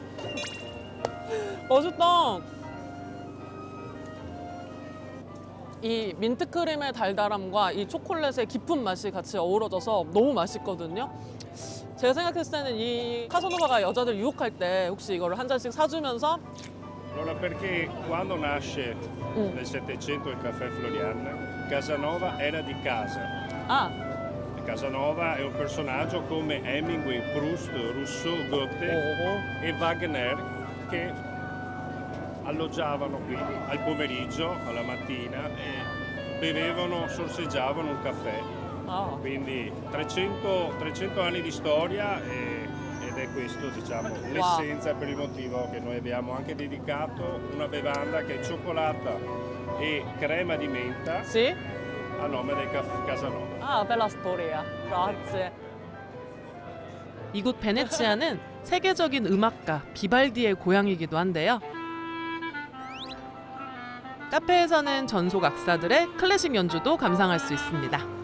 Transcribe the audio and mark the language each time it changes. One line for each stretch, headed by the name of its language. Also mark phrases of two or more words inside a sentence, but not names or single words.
Korean: 맛있다. 이 민트크림의 달달함과 이 초콜릿의 깊은 맛이 같이 어우러져서 너무 맛있거든요. 제가 생각했을 때는 이 카사노바가 여자들 유혹할 때 혹시 이거를 한 잔씩 사주면서
Italian: Allora, perché quando nasce nel Settecento il caffè Florian, Casanova era di casa.
Korean: 아,
Italian: Casanova è un personaggio come Hemingway, Proust, Rousseau, Goethe
Korean: 오,
Italian: e Wagner che alloggiavano qui al pomeriggio, alla mattina e bevevano, sorseggiavano un caffè.
Korean: 아.
Italian: Quindi 300 anni di storia ed è questo, diciamo, l'essenza per il motivo che noi abbiamo anche dedicato una bevanda che è cioccolata e crema di menta Sì? a nome del Casanova. 아, bella storia. Grazie.
Korean: 이곳 베네치아는 세계적인 음악가 비발디의 고향이기도 한데요. 카페에서는 전속 악사들의 클래식 연주도 감상할 수 있습니다.